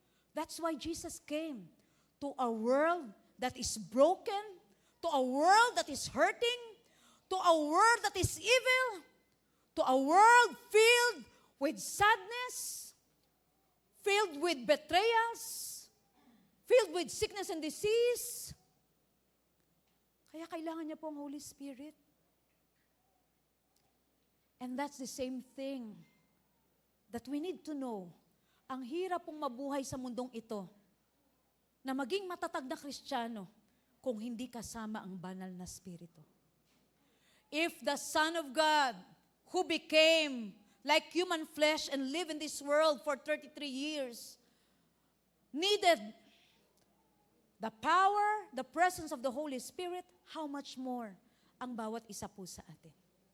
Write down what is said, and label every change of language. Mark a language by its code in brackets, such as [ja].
[en] That's why Jesus came to a world that is broken, to a world that is hurting, to a world that is evil, to a world filled with sadness, filled with betrayals, filled with sickness and disease. [tl] Kaya kailangan niya po ang Holy Spirit. [en] And that's the same thing that we need to know. [tl] Ang hirap pong mabuhay sa mundong ito na maging matatag na Kristiyano kung hindi kasama ang banal na Espiritu. [en] If the Son of God, who became like human flesh and lived in this world for 33 years, needed the power, the presence of the Holy Spirit, how much more [tl] ang bawat isa po sa atin.